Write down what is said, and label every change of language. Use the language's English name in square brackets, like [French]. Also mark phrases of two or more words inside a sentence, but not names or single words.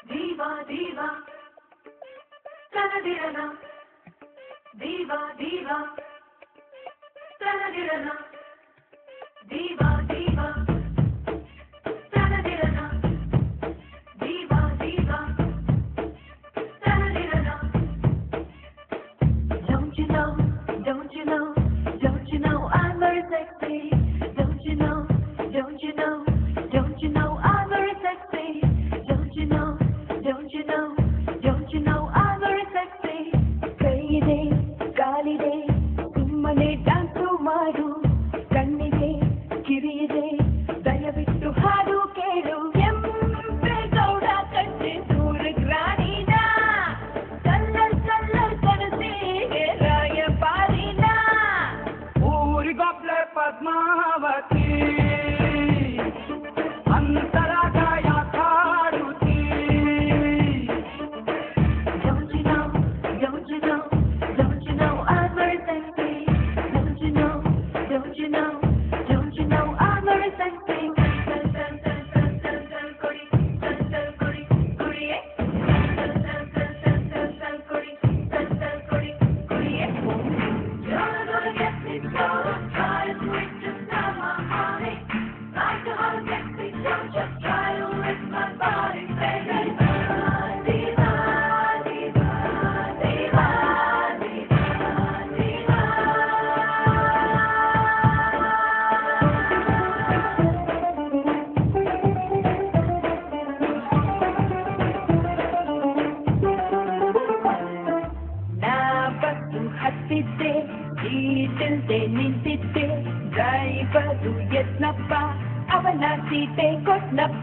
[English] ದೀವಾ ದೀವಾ ತನದಿರನ ದೀವಾ ದೀವಾ ತನದಿರನ ದೀವಾ ದೀವಾ ತನದಿರನ ದೀವಾ ದೀವಾ ತನದಿರನ. Don't you know, don't you know, don't you know I'm very sexy? Don't you know, don't you know, don't you know I'm very sexy? Don't you know, don't you know, don't you know I'm very sexy? [Kannada] ಕೈಯಿದೆ ಕಾಲಿದೆ ಸುಮ್ಮನೆ ಡ್ಯಾನ್ಸು ಮಾಡು, ಕಣ್ಣಿದೆ ಕಿವಿಯಿದೆ ದಯವಿಟ್ಟು ಹಾಡು ಕೇಳು. ಕೆಂಪೇಗೌಡ ಕಟ್ಟೆ ಸೂರಗ್ ರಾಣಿನ [English] colour colour [Kannada] ಕನಸಿಗೆ ರಾಯಪಾರಿನ ಊರಿಗೊಬ್ಳೆ ಪದ್ಮಾವತಿ ಅಂತರಾಗ ಯಾಕಾಡುತ್ತೀ. [English] Don't you know, don't you know, don't you know I'm very sexy? Don't you know, don't you know, don't you know I'm very sexy? Sal sal sal sal sal sal kodi, sal sal kodi kodi ye. Sal sal sal sal sal sal kodi, sal sal kodi kodi ye. You're gonna get me so tired, sweet just now my honey. Like a hot sexy, don't you try to lick my body, baby. Diva, diva, diva, diva, diva. [Kannada] ನಾ ಬಸ್ಸು ಹತ್ತಿದ್ದೆ, ಸೀಟಿಲ್ದೆ ನಿಂತಿದ್ದೆ, ಡ್ರೈವರು ಎದ್ನಪ್ಪ, ಅವನ ಸೀಟೆ ಕೊಟ್ನಪ್ಪ.